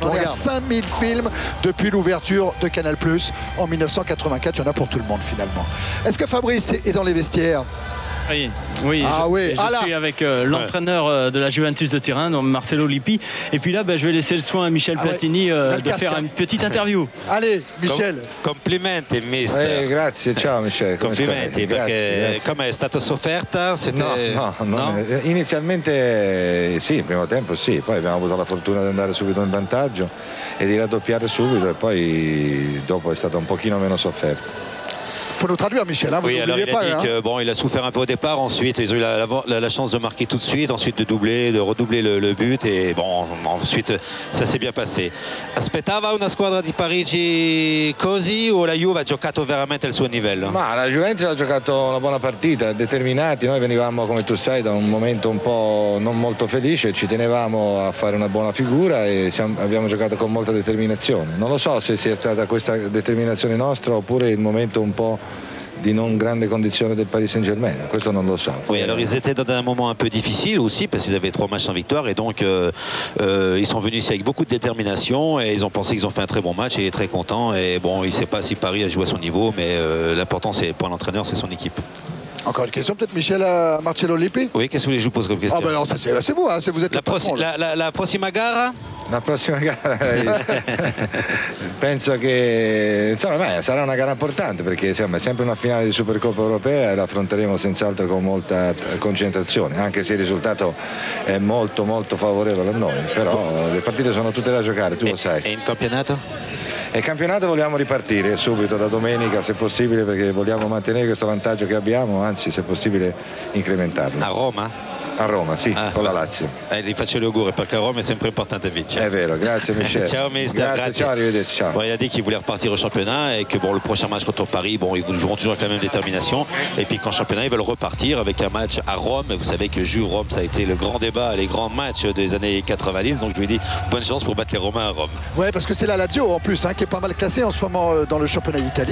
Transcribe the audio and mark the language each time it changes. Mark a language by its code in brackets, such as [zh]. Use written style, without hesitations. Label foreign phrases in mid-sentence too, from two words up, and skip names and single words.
[fr] On regarde 5000 films depuis l'ouverture de Canal+ en 1984. Il y en a pour tout le monde finalement. Est-ce que Fabrice est dans les vestiaires? Oui, je suis avec l'entraîneur de la Juventus de Turin, donc Marcello Lippi. Et puis là, je vais laisser le soin à Michel Platini de faire une petite interview. Allez, Michel. [it] Complimenti, mister. Grazie, ciao Michel. Complimenti, perché come è stata sofferta? No. Inizialmente sì, il primo tempo sì, poi abbiamo avuto la fortuna di andare subito in vantaggio e di raddoppiare subito et poi dopo è stata un pochino meno sofferta. [fr] Il faut nous traduire, Michel. Hein, oui, alors il a dit que bon, il a souffert un peu au départ. Ensuite, ils ont eu la chance de marquer tout de suite. Ensuite, de redoubler le but. Et bon, ensuite, ça s'est bien passé. [it] Aspettava una squadra di Parigi così o la Juve ha giocato veramente al suo livello? Ma la Juventus ha giocato una buona partita, determinati. Noi venivamo, come tu sai, da un momento un po' non molto felice. Ci tenevamo a fare una buona figura e abbiamo giocato con molta determinazione. Non lo so se sia stata questa determinazione nostra oppure il momento un po' di non grande condizione del Paris Saint-Germain, questo non lo so. [fr] Oui, alors ils étaient dans un moment un peu difficile aussi parce qu'ils avaient 3 matchs sans victoire et donc ils sont venus ici avec beaucoup de détermination et ils ont pensé qu'ils ont fait un très bon match et il est très content et bon, il ne sait pas si Paris a joué à son niveau mais l'important c'est pour l'entraîneur, c'est son équipe. Encore une question peut-être, Michel, à Marcello Lippi? Oui, qu'est-ce que vous pose comme question? Ah ben non, c'est vous, hein, vous êtes [it] la prossima gara? La prossima gara penso che insomma, sarà una gara importante perché insomma, è sempre una finale di Supercoppa Europea e la affronteremo senz'altro con molta concentrazione, anche se il risultato è molto favorevole a noi, però le partite sono tutte da giocare, tu lo sai. E in campionato? E il campionato vogliamo ripartire subito da domenica se possibile, perché vogliamo mantenere questo vantaggio che abbiamo, anzi se possibile incrementarlo. A Roma? A Roma, sì, con la Lazio. Gli faccio gli auguri perché a Roma è sempre importante vincere. È vero, grazie Michel. Ciao mister, grazie. Ciao, arrivederci, ciao. [fr] Bon, il a dit qu'il voulait repartir au championnat et que bon, le prochain match contre Paris, bon, ils joueront toujours avec la même détermination. Et puis qu'en championnat, ils veulent repartir avec un match à Rome. Et vous savez que Jules-Rome, ça a été le grand débat, les grands matchs des années 90. Donc je lui dis bonne chance pour battre les Romains à Rome. Ouais, parce que c'est la Lazio en plus, hein, qui est pas mal classée en ce moment dans le championnat d'Italie.